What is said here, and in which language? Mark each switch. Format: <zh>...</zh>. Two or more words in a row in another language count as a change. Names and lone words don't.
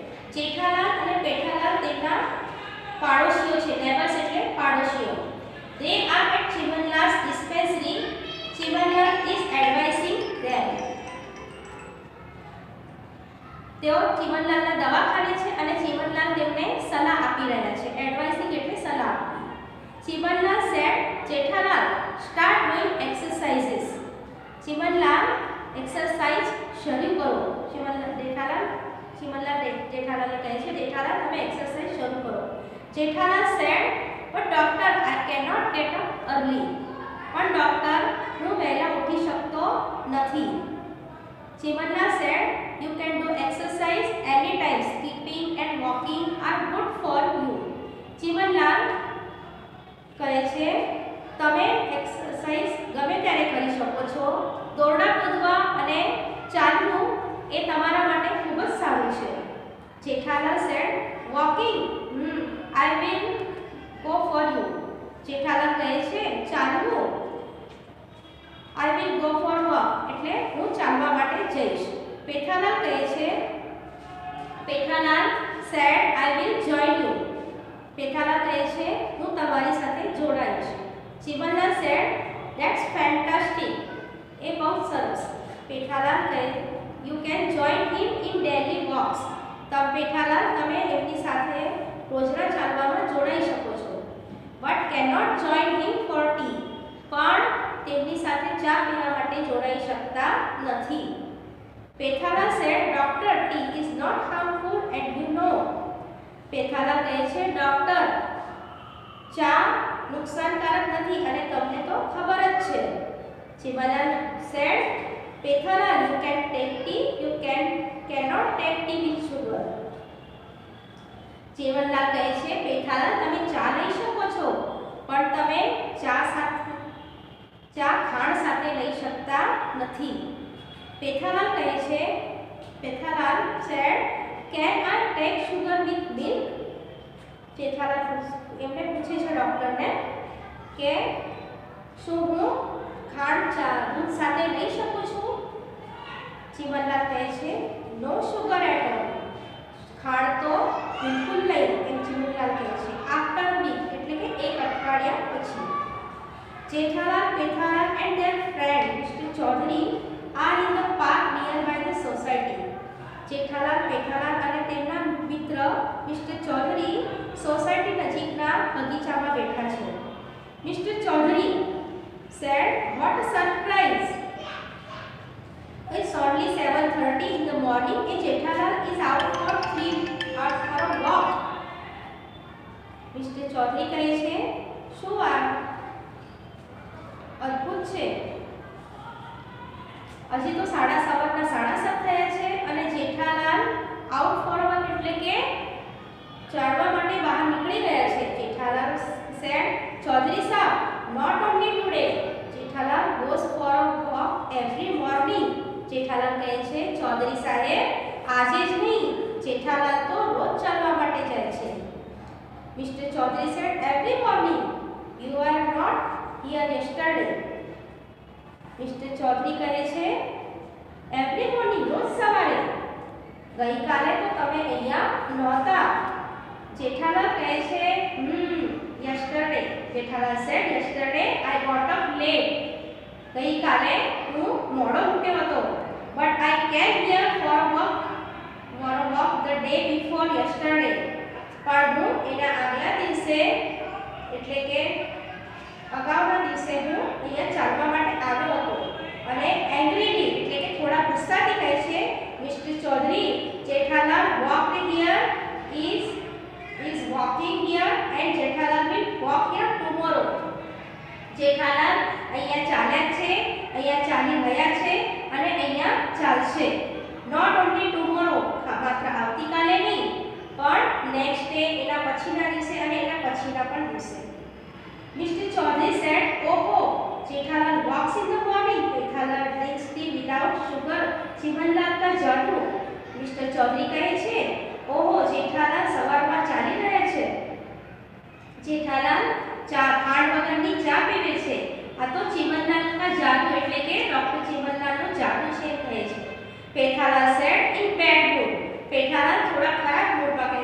<gu>જેઠાલાલ અને પેઠાલાલ તેમના પાડોશીઓ છે. નેબર્સ એટલે પાડોશીઓ.</gu> <en>They are at Chimanlal's dispensary. Chimanlal is advising them.</en> <gu>તેઓ ચિમનલાલના દવાખાને છે અને ચિમનલાલ તેમને સલાહ આપી રહ્યા છે. એડવાઇસિંગ એટલે સલાહ આપવી.</gu> <en>ચિમનલાલ said, જેઠાલાલ start doing exercises.</en> <gu>ચિમનલાલ એક્સરસાઇઝ શરૂ કરો. ચિમનલાલ જેઠાલાલને કહે છે, જેઠાલાલ તમે એક્સરસાઇઝ શરૂ કરો.</gu> <en>જેઠાલાલ said, but doctor I cannot get up early.</en> <gu>પણ ડોક્ટર હું વહેલા ઉઠી શકતો નથી.</gu> <en>ચિમનલાલ said, you can do exercise anytime. Skipping and walking are good for you.</en> <gu>ચિમનલાલ કહે છે તમે એક્સરસાઇઝ ગમે ત્યારે કરી શકો છો. દોરડા કૂદવા અને ચાલવું એ તમારા માટે ખૂબ જ સારું છે.</gu> <en>જેઠાલાલ said, walking I will go for you.</en> <gu>જેઠાલાલ કહે છે ચાલવું</gu> <en>I will go for walk</en> <gu>એટલે હું ચાલવા માટે જઈશ.</gu> <en>પેઠાલાલ</en> <gu>કહે છે</gu> <en>પેઠાલાલ said I will join you.</en> <gu>પેઠાલાલ કહે છે હું તમારી સાથે જોડાઈશ.</gu> <en>ચિમનલાલ said that's fantastic.</en> <gu>એ બહુ સરસ. પેઠાલાલ કહે</gu> <en>you can join him in daily walks.</en> <gu>પેઠાલાલ તમે એમની સાથે રોજના ચાલવામાં જોડાઈ શકો છો.</gu> <en>but cannot join him for tea.</en> <gu>પણ તેમની સાથે ચા પીવા માટે જોડાઈ શકતા નથી.</gu> <en>પેઠાલાલ said doctor tea is not harmful and you know.</en> <gu>પેઠાલાલ કહે છે ડોક્ટર ચા નુકસાનકારક નથી અને તમને તો ખબર જ છે.</gu> <en>ચિમનલાલ said પેઠાલાલ you can take tea, you cannot take tea with sugar.</en> <gu>ચિમનલાલ કહે છે પેઠાલાલ તમે ચા લઈ શકો છો પણ તમે ચા ખાંડ સાથે લઈ શકતા નથી.</gu> <en>પેઠાલાલ</en> <gu>કહે છે</gu> <en>પેઠાલાલ said can I take sugar with milk.</en> <gu>જેઠાલાલ એમને પૂછે છે ડોક્ટરને કે શું હું ખાંડ દૂધ સાથે લઈ શકું છું.</gu> <en>ચિમનલાલ</en> <gu>કહે છે</gu> <en>નો sugar at all.</en> <gu>ખાંડ તો બિલકુલ નહીં એમ ચિમનલાલ કહે છે.</gu> <en>after week</en> <gu>એટલે કે એક અઠવાડિયા પછી. જેઠાલાલ, પેઠાલાલ</gu> <en>and their friend Mr. Chaudhary are in the park nearby the society.</en> <gu>જેઠાલાલ, પેઠાલાલ અને તેમના મિત્ર મિસ્ટર ચૌધરી સોસાયટી નજીકના બગીચામાં બેઠા છે.</gu> <en>મિસ્ટર ચૌધરી said, what a surprise. It's only 7:30 in the morning and Jethalal is out for a walk.</en> <gu>મિસ્ટર ચૌધરી કહે છે શું આ અદ્ભુત છે. હજી તો સવારના 7:30 થયા છે અને જેઠાલાલ</gu> <en>out for walk</en> <gu>એટલે કે ચાલવા માટે બહાર નીકળી ગયા છે.</gu> <en>જેઠાલાલ said, ચૌધરી સાહેબ not only today. જેઠાલાલ goes for a walk every morning.</en> <gu>જેઠાલાલ કહે છે ચૌધરી સાહેબ આજે જ નહીં, જેઠાલાલ તો રોજ ચાલવા માટે જાય છે.</gu> <en>મિસ્ટર ચૌધરી said, every morning. You are not here yesterday.</en> <gu>મિસ્ટર ચૌધરી કહે છે</gu> <en>every morning</en> <gu>રોજ સવારે, ગઈકાલે તો તમે અહીંયા નહોતા. જેઠાલાલ કહે છે</gu> <en>yesterday. જેઠાલાલ said yesterday I got up late.</en> <gu>ગઈકાલે હું મોડો ઉઠ્યો હતો.</gu> <en>but I came here for a walk the day before yesterday.</en> <gu>પણ હું એના આગલા દિવસે એટલે કે અગાઉના દિવસે હું અહીંયા ચાલવા માટે આવ્યો હતો. અને એંગ્રીલી એટલે કે થોડા ગુસ્સાથી કહે છે</gu> <en>મિસ્ટર ચૌધરી જેઠાલાલ walked here is walking here and જેઠાલાલ will walk here tomorrow.</en> <gu>જેઠાલાલ અહીંયા ચાલ્યા છે, અહીંયા ચાલી રહ્યા છે અને અહીંયા ચાલશે.</gu> <en>not only tomorrow</en> <gu>માત્ર આવતીકાલે નહીં પણ</gu> <en>next day,</en> <gu>એના પછીના દિવસે અને એના પછીના પણ દિવસે.</gu> <en>Mr. Chaudhary said, "Oh, Jethalal walks in the morning. Jethalal drinks tea without sugar."</en> <hi>चिमनलाल का जादू.</hi> <gu>મિસ્ટર ચૌધરી કહે છે, "ઓહો, જેઠાલાલ સવારમાં ચાલી રહ્યા છે. જેઠાલાલ ચા ખાંડ વગરની ચા પીવે છે." આ તો ચિમનલાલના જાદુ એટલે કે ડોક્ટર ચિમનલાલનો જાદુ છે કહે છે.</gu> <en>પેઠાલાલ said, "In bad mood."</en> <gu>પેઠાલાલ થોડા ખરાબ મૂડ</gu>